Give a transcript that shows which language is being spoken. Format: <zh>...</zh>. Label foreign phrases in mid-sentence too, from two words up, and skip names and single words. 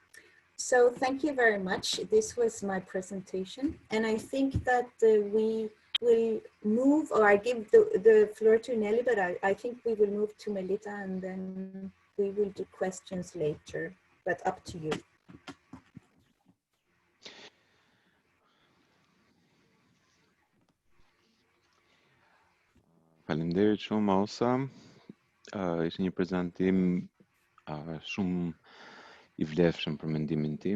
<en>So thank you very much. This was my presentation, and I think that we will move, or I give the floor to Nelly, but I think we will move to Melita and then we will do questions later, but up to you.</en> <sq>Faleminderit shumë, Ausa. Ishte një prezantim shumë I vlefshëm për mendimin tim.</sq>